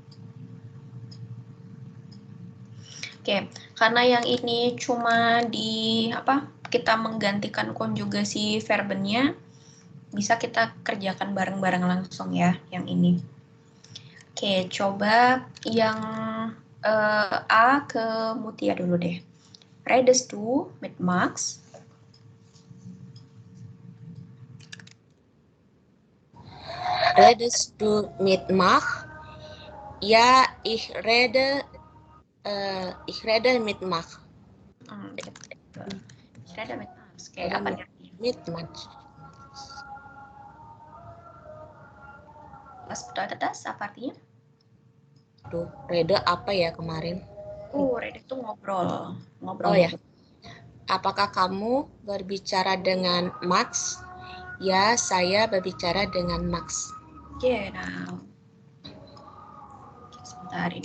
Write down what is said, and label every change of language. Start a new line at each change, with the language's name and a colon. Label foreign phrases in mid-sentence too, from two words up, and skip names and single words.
Indonesian: Oke, karena yang ini cuma kita menggantikan konjugasi verbnya, bisa kita kerjakan bareng-bareng langsung ya, yang ini. Oke, coba yang A ke Mutia dulu deh.
German: Redest du mit Max? redest du mit Mach? Ja, ich rede mit Mach. Ich rede mit Max.
Indonesian: Kayak apa dia?
German: Mit Mach. Was bedeutet das?
Indonesian: Apa artinya? Tuh, rede apa ya kemarin? Rede itu ngobrol. Ngobrol. Oh ya. Apakah kamu berbicara dengan Max? Ya, saya berbicara dengan Max. Genau. Sebentar ini.